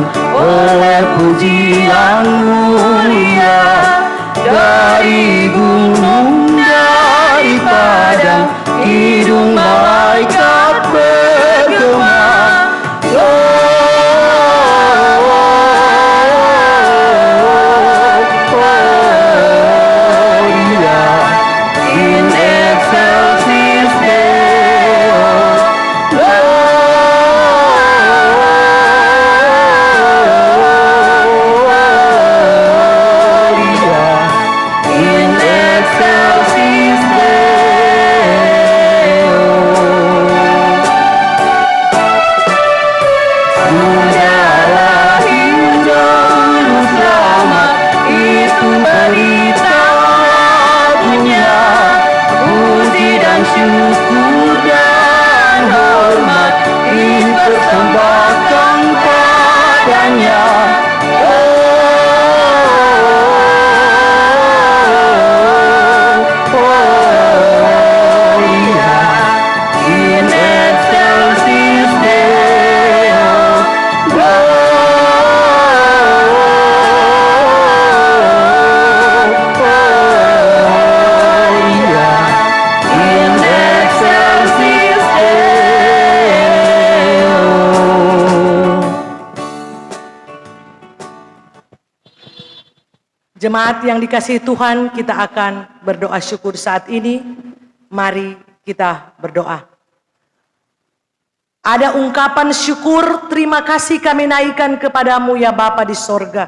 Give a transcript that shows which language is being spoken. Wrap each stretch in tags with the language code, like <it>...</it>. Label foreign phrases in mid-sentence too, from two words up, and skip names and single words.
<id>oleh pujian mulia, dari gunung, dari padang, hidung malaikat bergema.</id> <la>In excelsis Deo. In excelsis Deo.</la> <id>Sudah lahir juru selamat, itu berita lagunya. Puji dan syukur dan hormat dipersembahkan padanya.</id> <la>In excelsis Deo. In excelsis Deo.</la> <id>Jemaat yang dikasihi Tuhan, kita akan berdoa syukur saat ini. Mari kita berdoa. Ada ungkapan syukur, terima kasih kami naikkan kepadamu ya Bapa di sorga.</id>